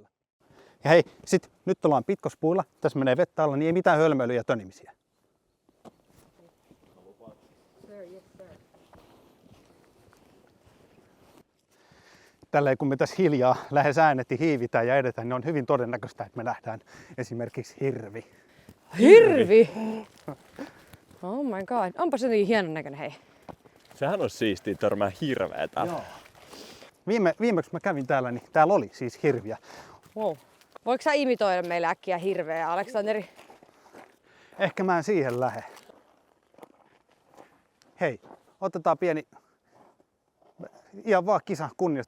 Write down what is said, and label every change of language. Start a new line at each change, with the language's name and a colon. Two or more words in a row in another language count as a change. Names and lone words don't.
Finnish: Ja hei, nyt ollaan pitkospuilla. Tässä menee vettä alla, niin ei mitään hölmöilyjä ja tönimisiä. Tälleen kun me tässä hiljaa lähes äänetti hiivitään ja edetään, niin on hyvin todennäköistä, että me nähdään esimerkiksi hirvi. Hirvi!
English: Oh my god.
Finnish: Onpa se niin hienon näköinen, hei. Sehän on siistiä törmää hirveä täällä. Joo. Viimeksi mä kävin täällä, niin täällä oli siis hirviä. Wow. Voiko sä imitoida meille äkkiä hirveä, Aleksanteri? Ehkä mä en siihen lähde. Hei, otetaan pieni ihan vaan kisa kunniasta.